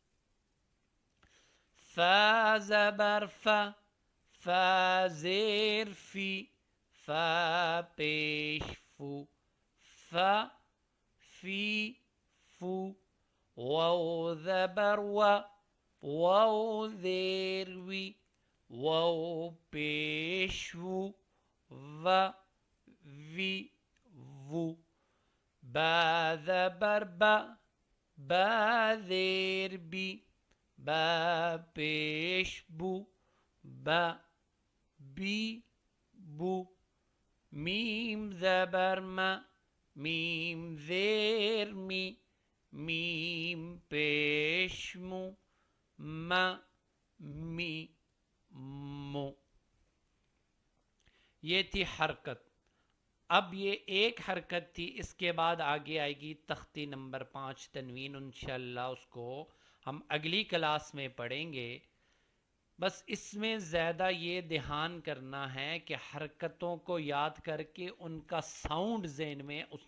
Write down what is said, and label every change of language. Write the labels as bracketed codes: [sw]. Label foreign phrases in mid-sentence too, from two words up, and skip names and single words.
[ur] فا زبر فا، فا زیر فی، فا پیش فو، فا فی فو، واو زبر وا، واو زیر وی، واو پیش وو، و وی وو، با زبر با، با زیر بی، با پیش بو، با بی بو، میم زبر ما، میم زیر می، میم پیش مو، ما می مو. یہ تھی حرکت. اب یہ ایک حرکت تھی، اس کے بعد آگے آئے گی تختی نمبر 5 تنوین، انشاءاللہ اس کو ہم اگلی کلاس میں پڑھیں گے. بس اس میں زیادہ یہ دھیان کرنا ہے کہ حرکتوں کو یاد کر کے ان کا ساؤنڈ ذہن میں، اس